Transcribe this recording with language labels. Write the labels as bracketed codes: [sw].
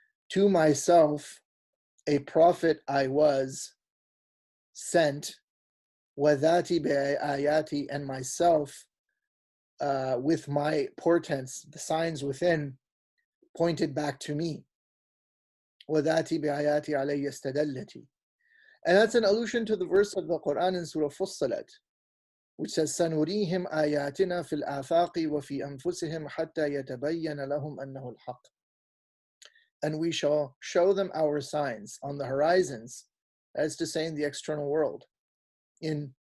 [en] To myself, a prophet I was sent. [ar] وذاتي بآياتي, [en] and myself with my portents, the signs within, pointed back to me. [ar] وذاتي بآياتي علي استدلتي. [en] And that's an allusion to the verse of the Quran in Surah Fussilat, which says, [ar] سنريهم آياتنا في الآفاق وفي أنفسهم حتى يتبين لهم أنه الحق. [en] And we shall show them our signs on the horizons, as to say in the external world, in